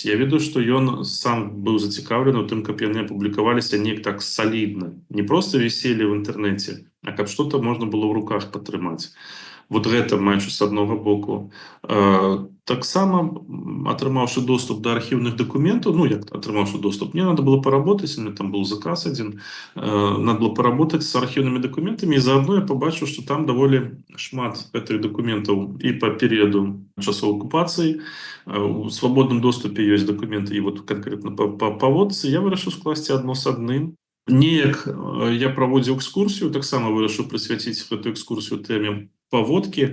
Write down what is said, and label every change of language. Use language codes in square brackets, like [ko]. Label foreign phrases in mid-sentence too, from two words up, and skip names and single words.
[be] Я ведаю, што ён сам быў зацікаўлены ў тым, каб яны апублікаваліся неяк так салідна. Не проста віселі ў інтэрнэце, а каб што-то можна было ў руках падтрымаць. вот гэта маючы з аднаго боку. Таксама, атрымаўшы доступ да архіўных дакументаў, ну, як атрымаўшы доступ, [ru] мне надо было поработать, [be] у меня там был заказ один, надо было поработать с архіўнымі дакументамі, і заодно я побачыў, што там даволі шмат гэтых дакументаў і па перыяду часоў акупацыі, у свабодным доступе ёсць дакументы, і вот канкрэтна па паводцы я вырашыў скласці адно з адным. Неяк я праводзіў экскурсію, таксама вырашыў прысвяціць гэту экскурсію тэме паводкі.